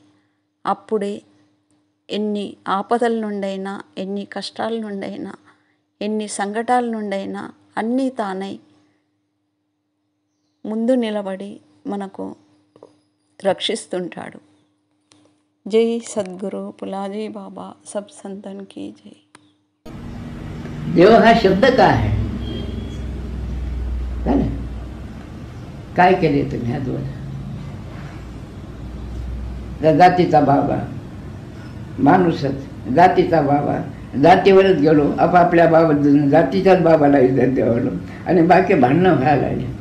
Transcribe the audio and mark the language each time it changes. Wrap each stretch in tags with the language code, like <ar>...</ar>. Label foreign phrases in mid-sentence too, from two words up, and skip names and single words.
<te>అప్పుడే ఎన్ని ఆపదల నుండైనా, ఎన్ని కష్టాల నుండైనా, ఎన్ని సంకటాల నుండైనా అన్నీ తానై ముందు నిలబడి మనకు రక్షిస్తుంటాడు.</te> <hi>जय सद्गुरु पुलाजी बाबा, सब संतन की जय.</hi> <mr>देव हा शब्द का आहे? झालं? काय केले तुम्ही ह्या दोन? जातीचा बाबा माणूसच, जातीचा बाबा, जातीवरच गेलो, आपापल्या बाबा जातीच्याच बाबाला इज्जत द्यावलो आणि बाकी भांडणं व्हायला लागले.</mr>